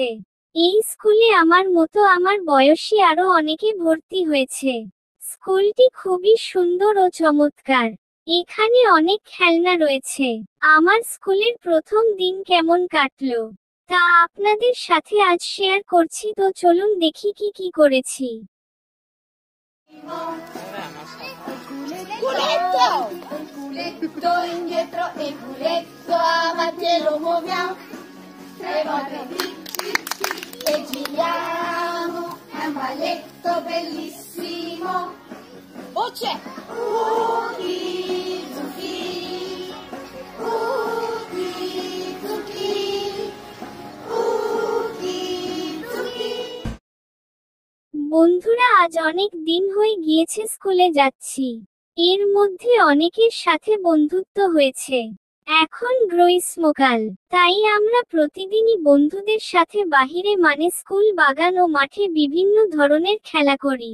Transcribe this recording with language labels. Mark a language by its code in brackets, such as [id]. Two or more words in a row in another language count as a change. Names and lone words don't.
[bn] এই স্কুলে আমার মতো আমার বয়সী আরো অনেকে ভর্তি হয়েছে। স্কুলটি খুবই সুন্দর ও চমৎকার। এখানে অনেক খেলনা রয়েছে। আমার স্কুলের প্রথম দিন কেমন কাটলো তা আপনাদের সাথে আজ শেয়ার করছি। তো চলুন দেখি কি কি করেছি। [it] E giriamo, è un balletto bellissimo. Voce! Uki zuki, uki zuki, uki zuki. [bn] বন্ধুরা, আজ অনেক দিন হয়ে গিয়েছে স্কুলে যাচ্ছি। এর মধ্যে অনেকের সাথে বন্ধুত্ব হয়েছে। এখন গ্রীষ্মকাল, তাই আমরা প্রতিদিনই বন্ধুদের সাথে বাহিরে মানে স্কুল বাগান ও মাঠে বিভিন্ন ধরনের খেলা করি।